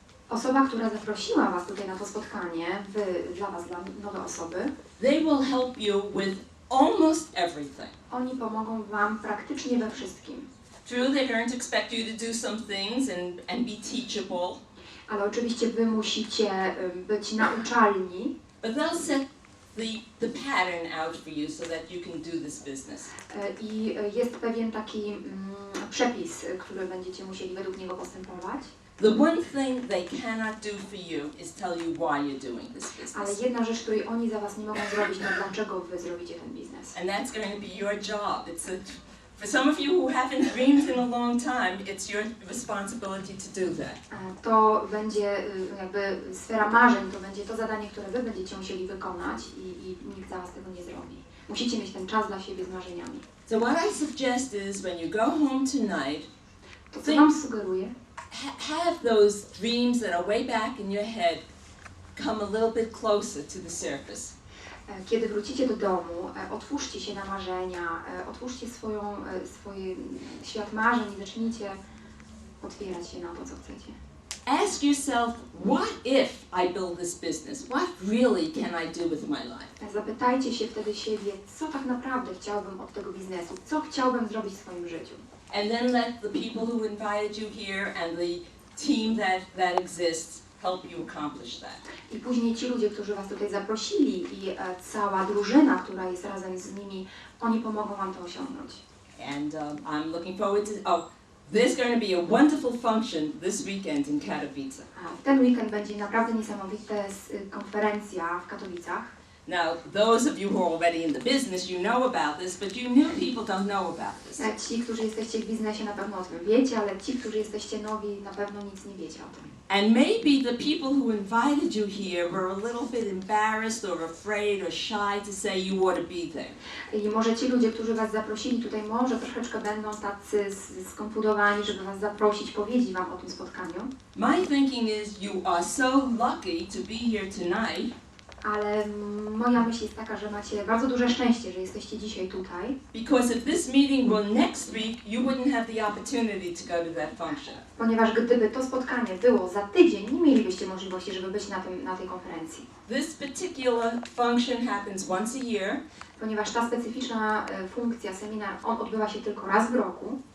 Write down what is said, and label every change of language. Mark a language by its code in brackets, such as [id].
[pl] Osoba, która zaprosiła was tutaj na to spotkanie, dla was, dla nowe osoby, [en] They will help you with almost everything. [pl] oni pomogą wam praktycznie we wszystkim. [en] True, they're going to expect you to do some things and be teachable, [pl] Ale oczywiście wy musicie być nauczalni [en] but they'll set the pattern out for you so that you can do this business. [pl] i jest pewien taki przepis, który będziecie musieli według niego postępować. [en] The one thing they cannot do for you is tell you why you're doing this [pl] Ale [en] business. [pl] jedna rzecz, której oni za was nie mogą zrobić, to dlaczego wy zrobicie ten biznes. [en] And that's going to be your job. For some of you who haven't dreamed in a long time, it's your responsibility to do that. [pl] To będzie jakby sfera marzeń, to będzie to zadanie, które wy będziecie musieli wykonać i nikt za was tego nie zrobi. Musicie mieć ten czas dla siebie z marzeniami. [en] So what I suggest is when you go home tonight, [pl] To co wam sugeruję, [en] have those dreams that are way back in your head come a little bit closer to the surface. [pl] kiedy wrócicie do domu, otwórzcie się na marzenia, otwórzcie swój świat marzeń i zacznijcie otwierać się na to, co chcecie. [en] Ask yourself, what if I build this business? What really can I do with my life? [pl] Zapytajcie się wtedy siebie, co tak naprawdę chciałbym od tego biznesu, co chciałbym zrobić w swoim życiu. [en] And then let the people who invited you here and the team that exists help you accomplish that. [pl] I później ci ludzie, którzy was tutaj zaprosili i cała drużyna, która jest razem z nimi, oni pomogą wam to osiągnąć. [en] And I'm looking forward to, there's going to be a wonderful function this weekend in Katowice. [pl] W ten weekend będzie naprawdę niesamowita konferencja w Katowicach. [en] Now, those of you who are already in the business, you know about this, but you new people don't know about this. [pl] Ci, którzy jesteście w biznesie, na pewno o tym wiecie, ale ci, którzy jesteście nowi, na pewno nic nie wiecie o tym. [en] And maybe the people who invited you here were a little bit embarrassed or afraid or shy to say you ought to be there. [pl] I może ci ludzie, którzy was zaprosili tutaj, może troszeczkę będą tacy skonfudowani, żeby was zaprosić, powiedzieć wam o tym spotkaniu. [en] My thinking is you are so lucky to be here tonight. [pl] Ale moja myśl jest taka, że macie bardzo duże szczęście, że jesteście dzisiaj tutaj. [en] Because if this meeting were next week, you wouldn't have the opportunity to go to that function. [pl] Ponieważ gdyby to spotkanie było za tydzień, nie mielibyście możliwości, żeby być na tej konferencji. [en] This particular function happens once a year. [pl] Ponieważ ta specyficzna funkcja, seminar, on odbywa się tylko raz w roku.